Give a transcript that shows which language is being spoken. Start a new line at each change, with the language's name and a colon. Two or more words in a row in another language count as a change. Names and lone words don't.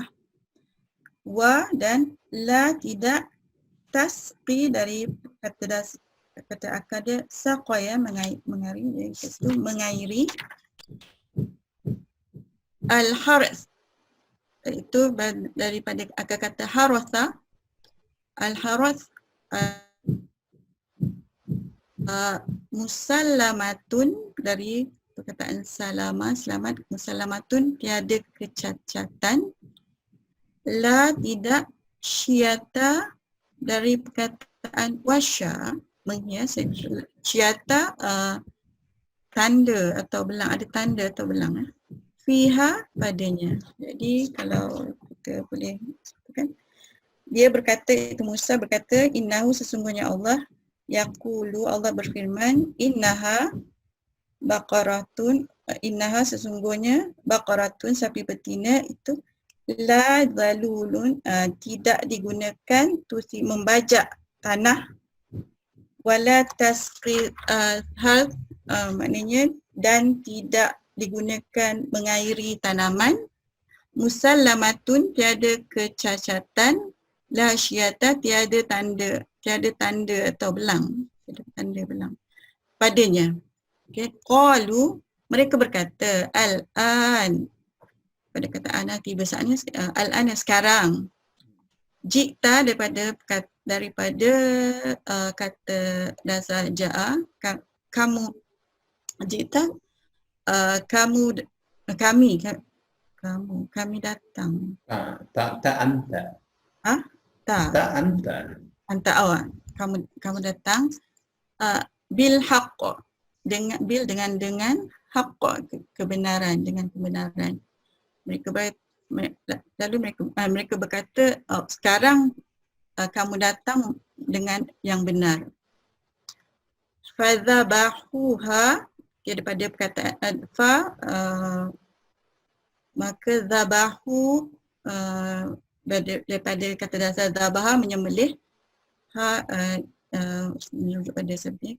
Malay: Wa dan la tidak, tasqi dari kata akar dia saqaya mengairi, itu mengairi. Al-haras itu daripada akar kata haratha.
Arabic: الحرث مسلمة
Malay: dari perkataan salama, selamat. Musallamatun tiada kecacatan. La tidak, syiata dari perkataan wasya menghias. Syiata tanda atau belang, ada tanda atau belang. Fiha padanya. Jadi kalau kita boleh kan, dia berkata, itu Musa berkata, innahu sesungguhnya Allah,
Arabic: يقول الله
Malay: berfirman,
Arabic: إنها بقرة,
Malay: innaha sesungguhnya baqaratun sapi betina itu
Arabic: لا ذلول,
Malay: tidak digunakan tusi membajak tanah,
Arabic: ولا تسقي
Malay: hal, maknanya dan tidak digunakan mengairi tanaman, musallamatun tiada kecacatan,
Arabic: لا شية
Malay: tiada tanda atau belang, tiada tanda belang padanya. Okey, qalu mereka berkata, al-an pada kata ana tiba saatnya, al-an sekarang. Jikta daripada kata dasar ja'a, kamu. Jikta kami datang. Tak anta. Tak Anta. anta awak, kamu datang
Arabic: بالحق,
Malay: dengan haqq, kebenaran, dengan kebenaran. Lalu mereka berkata, sekarang kamu datang dengan yang benar. Fadzabahuha, daripada perkataan maka zabahu, daripada kata dasar zabaha menyembelih, merujuk pada sebenarnya.